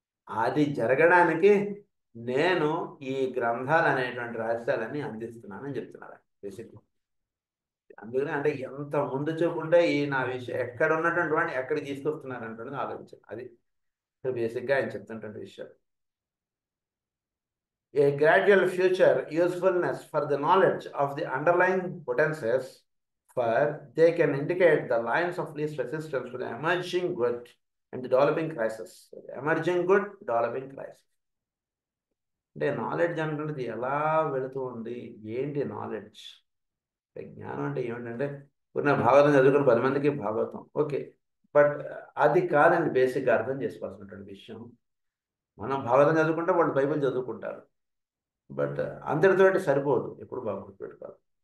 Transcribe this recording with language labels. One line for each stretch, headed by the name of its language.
Telugu: అది జరగడానికి నేను ఈ గ్రంథాలు అనేటువంటి రహస్యాలన్నీ అందిస్తున్నానని చెప్తున్నారు బేసిక్గా. అందుకని అంటే ఎంత ముందు చూపుంటే ఈ నా విషయం ఎక్కడ ఉన్నటువంటి వాడిని ఎక్కడికి తీసుకొస్తున్నారంటే ఆలోచించాను. అది బేసిక్గా ఆయన చెప్తున్నటువంటి విషయం.
English: A gradual future usefulness for the knowledge of the underlying potencies, for they can indicate the lines of least resistance to the emerging good and the developing crisis. Emerging good, developing crisis.
Telugu: అంటే knowledge అంటున్నది ఎలా వెళుతూ ఉంది, ఏంటి knowledge? జ్ఞానం అంటే ఏమిటంటే ఉన్న భాగవతం చదువుకుని 10 మందికి భాగవతం, ఓకే. బట్ అది కాదండి బేసిక్గా అర్థం చేసుకోవాల్సినటువంటి విషయం. మనం భాగవతం చదువుకుంటే వాళ్ళు బైబిల్ చదువుకుంటారు, బట్ అందరితోటి సరిపోదు. ఎప్పుడు బాగా గుర్తుపెట్టుకోవాలి.